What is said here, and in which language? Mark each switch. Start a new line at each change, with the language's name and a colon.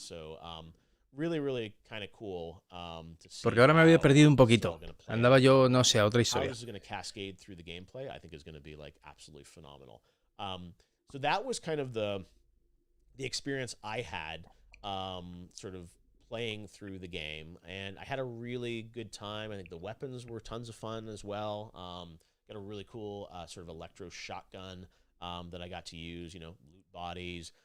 English: So, really kind of cool to see.
Spanish: Porque ahora me había perdido un poquito. Andaba yo, no sé, a otra historia.
English: How this is going to cascade through the gameplay, I think is going to be like absolutely phenomenal. So that was kind of the experience I had sort of playing through the game, and I had a really good time. I think the weapons were tons of fun as well. Got a really cool sort of electro shotgun that I got to use, loot bodies.